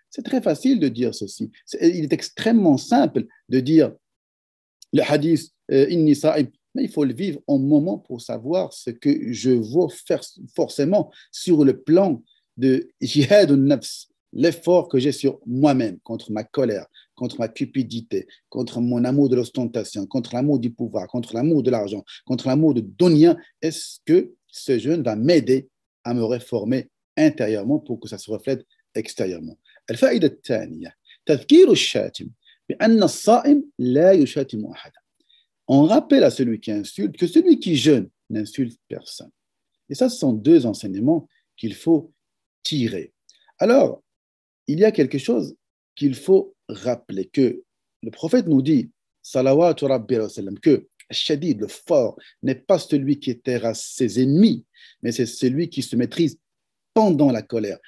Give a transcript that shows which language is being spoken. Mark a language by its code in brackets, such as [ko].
[fr] C'est très facile de dire ceci. Il est extrêmement simple de dire le hadith [ar] inni sa'im, [fr] mais il faut le vivre en moment pour savoir ce que je veux faire forcément sur le plan de jihad al-nafs, l'effort que j'ai sur moi-même, contre ma colère, contre ma cupidité, contre mon amour de l'ostentation, contre l'amour du pouvoir, contre l'amour de l'argent, contre l'amour de dunya. Est-ce que ce jeûne va m'aider à me réformer intérieurement pour que ça se reflète extérieurement? [ar] الفائدة الثانية تذكير الشاتم بأن الصائم لا يشاتم أحدا. [fr] On rappelle à celui qui insulte que celui qui jeûne n'insulte personne. Et ça, ce sont deux enseignements qu'il faut tirer. Alors, il y a quelque chose qu'il faut rappeler, que le prophète nous dit, [ar] salawatu rabbi wa sallam, [fr] que shadid, le fort, n'est pas celui qui terrasse ses ennemis, mais c'est celui qui se maîtrise pendant la colère.